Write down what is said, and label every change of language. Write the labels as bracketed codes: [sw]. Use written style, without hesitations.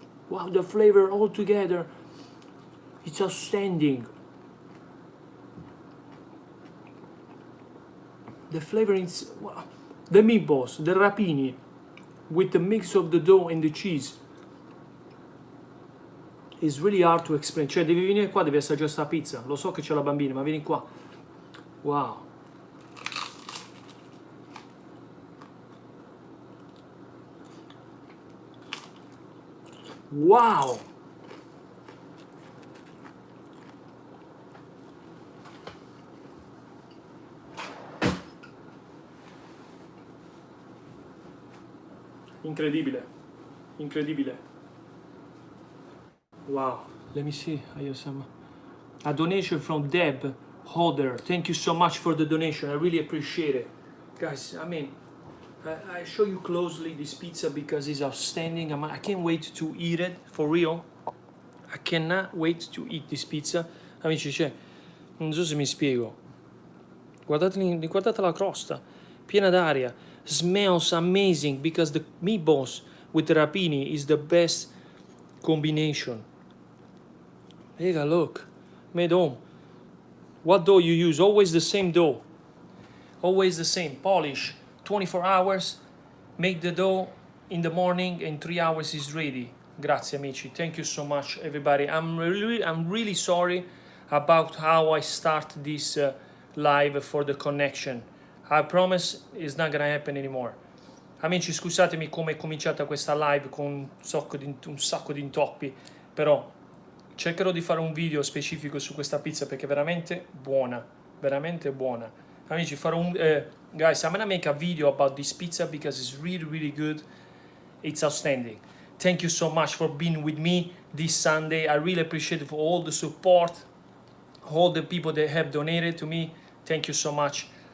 [en] Wow, the flavor all together, it's outstanding. The flavor is, wow. The meatballs, the rapini, with the mix of the dough and the cheese. It's really hard to explain. [it] Cioè, devi venire qua, devi assaggiare questa pizza. Lo so che c'è la bambina, ma vieni qua. [en] Wow. Wow. [it] Incredibile. Incredibile. [en] Wow. Let me see. I have some. A donation from Deb Holder. Thank you so much for the donation. I really appreciate it. Guys, I mean, I show you closely this pizza because it's outstanding. I can't wait to eat it, for real. I cannot wait to eat this pizza. [it] Amici, cioè, non so se mi spiego. Guardate la crosta, piena d'aria. [en] Smells amazing because the meatballs with the rapini is the best combination. Lega, look, made home. What dough you use? Always the same dough. Always the same. Polish, 24 hours. Make the dough in the morning, and 3 hours is ready. [it] Grazie amici. [en] Thank you so much, everybody. I'm really sorry about how I start this live for the connection. I promise it's not gonna happen anymore. [it] Amici, scusatemi come è cominciata questa live con un sacco di intoppi, però cercherò di fare un video specifico su questa pizza perché è veramente buona, veramente buona. Amici, farò un [en] guys, I'm gonna make a video about this pizza because it's really good. It's outstanding. Thank you so much for being with me this Sunday. I really appreciate it for all the support, all the people that have donated to me. Thank you so much.